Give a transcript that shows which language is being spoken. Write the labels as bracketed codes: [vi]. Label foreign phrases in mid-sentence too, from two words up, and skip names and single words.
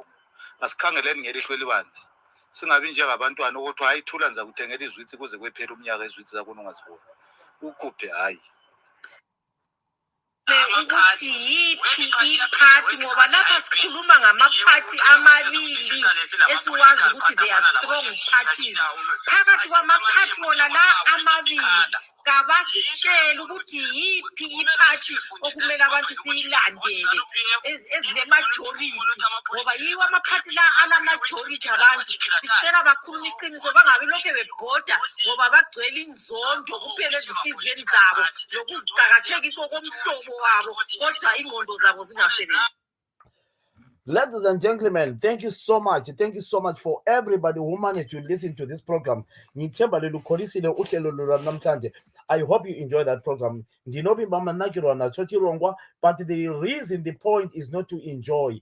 [nd] Asikhangeleni ngelihlo elibanzi. Singabi njengabantwana ukuthi hayi thula nza kuthengela izwitsi kuze kwephela umnyaka izwitsi zakho ungazibona. uKhuphe hayi. Ukuthi yiphi iphathi ngoba lapha sikhuluma ngamaphathi amabili esiwazi ukuthi [en] they are strong parties. [nd] Phakathi kwamaphathi wona la amabili kabasitshela ukuthi yiphi iphathi okumele abantu siyilandele ezile-majority ngoba yiwo amaphathi la ana-majority abantu sicela bakhuluma iqiniso bangabi lokhu bebhoda ngoba bagcwele inzondo kuphela ezinhliziyweni zabo nokuziqakathekiswa komhlobo wabo kodwa ingqondo zabo zingasebenzi. [en] Ladies and gentlemen, thank you so much. Thank you so much for everybody who managed to listen to this program. I hope you enjoy that program. But the reason, the point is not to enjoy.